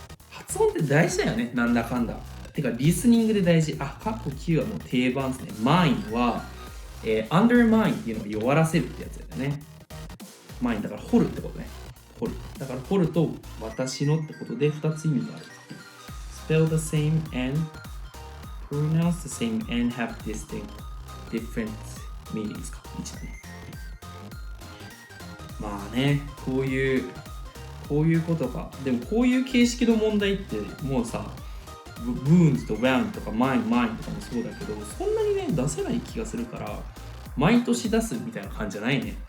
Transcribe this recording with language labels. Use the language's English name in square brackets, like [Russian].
[Japanese] 発音って大事だよね、なんだかんだ。てかリスニングで大事。過去9はもう定番ですね。mine は、undermine っていうのは弱らせるってやつだよね。 mine だから掘るってことね。だから掘ると私のってことで2つ意味がある。 [English] spell the same and pronounce the same and have different meanings か。 [Japanese] 1だね。まあね、こういうことか。でもこういう形式の問題ってもうさ、wounds と wound とか mine とかもそうだけど、そんなにね出せない気がするから、毎年出すみたいな感じじゃないね。